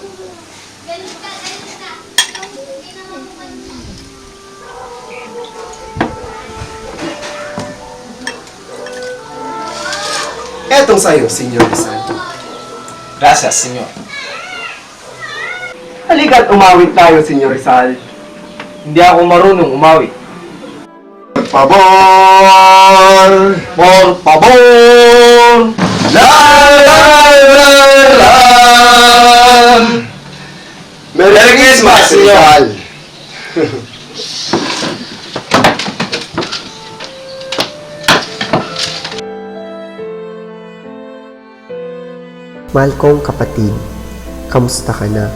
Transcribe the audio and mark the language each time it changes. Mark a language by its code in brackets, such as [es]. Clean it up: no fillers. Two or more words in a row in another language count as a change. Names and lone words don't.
[tl] Etong sa'yo, Senyor Rizal. [es] Gracias, senyor. [tl] Halika't umawit tayo, Senyor Rizal. Hindi ako marunong umawi. [es] Por favor! Por favor! La la la la! [en] Merry Christmas, Rizal! [tl] Mahal kong kapatid, kamusta ka na?